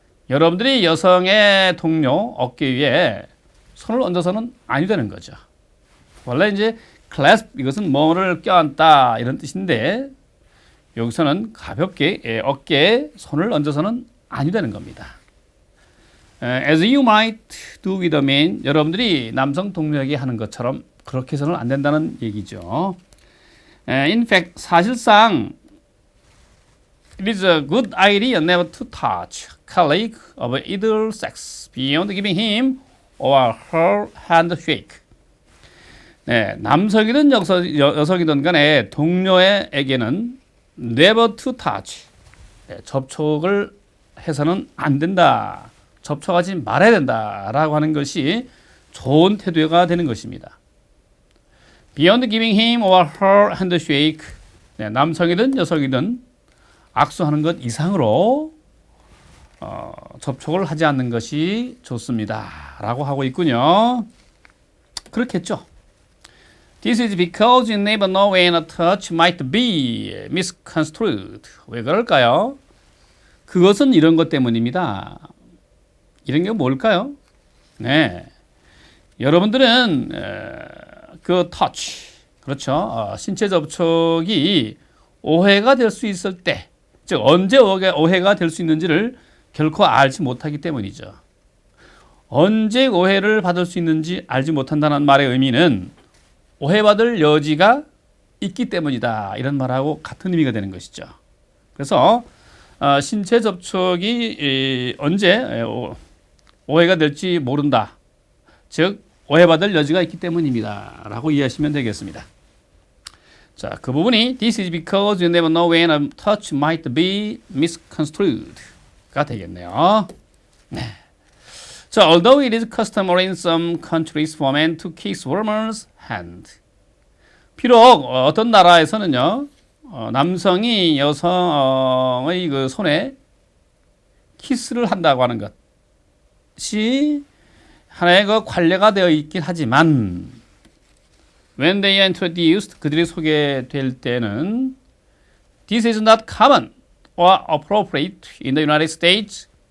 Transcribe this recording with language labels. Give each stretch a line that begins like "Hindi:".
Korean: 여러분들이 여성의 동료 어깨 위에 손을 얹어서는 아니 되는 거죠. 원래 이제 clasp, 이것은 뭐를 껴안다 이런 뜻인데, 여기서는 가볍게 어깨에 손을 얹어서는 아니 되는 겁니다.
English: As you might do with a man.
Korean: 여러분들이 남성 동료에게 하는 것처럼 그렇게 해서는 안 된다는 얘기죠.
English: In fact, 사실상 it is a good idea never to touch colleague of either sex beyond giving him or her handshake.
Korean: 네, 남성이든 여성이든 간에 동료에게는 never to touch, 네, 접촉을 해서는 안 된다, 접촉하지 말아야 된다라고 하는 것이 좋은 태도가 되는 것입니다.
English: Beyond giving him or her handshake,
Korean: 네, 남성이든 여성이든 악수하는 것 이상으로 접촉을 하지 않는 것이 좋습니다 라고 하고 있군요. 그렇겠죠.
English: This is because you never know when a touch might be misconstrued.
Korean: 왜 그럴까요? 그것은 이런 것 때문입니다. 이런 게 뭘까요? 네, 여러분들은 그 터치, 그렇죠? 신체 접촉이 오해가 될 수 있을 때, 즉 언제 오해가 될 수 있는지를 결코 알지 못하기 때문이죠. 언제 오해를 받을 수 있는지 알지 못한다는 말의 의미는 오해받을 여지가 있기 때문이다, 이런 말하고 같은 의미가 되는 것이죠. 그래서 신체 접촉이 언제 오해가 될지 모른다, 즉 오해받을 여지가 있기 때문입니다 라고 이해하시면 되겠습니다. 자, 그 부분이
English: This is because you never know when a touch might be misconstrued
Korean: 가 되겠네요. 네.
English: 자, although it is customary in some countries for men to kiss women's hand.
Korean: 비록 어떤 나라에서는요, 남성이 여성의 그 손에 키스를 한다고 하는 것이 하나의 그 관례가 되어 있긴 하지만 when they are introduced, 그들이 소개될 때는
English: this is not common or appropriate in the United States.